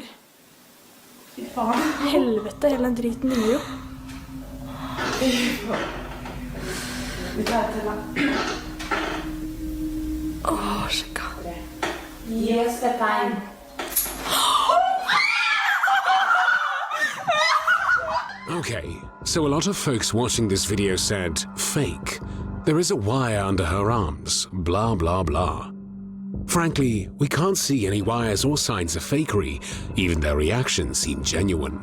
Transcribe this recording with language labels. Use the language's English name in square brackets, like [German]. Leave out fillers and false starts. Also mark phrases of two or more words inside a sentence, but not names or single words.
[Norwegian] Fy faen. Helvete, hele den driten dingler jo. Vi tar et til, da. Sjekka. Gi oss et tegn. [English] Okay, so a lot of folks watching this video said, fake. There is a wire under her arms, blah blah blah. Frankly, we can't see any wires or signs of fakery, even their reactions seem genuine.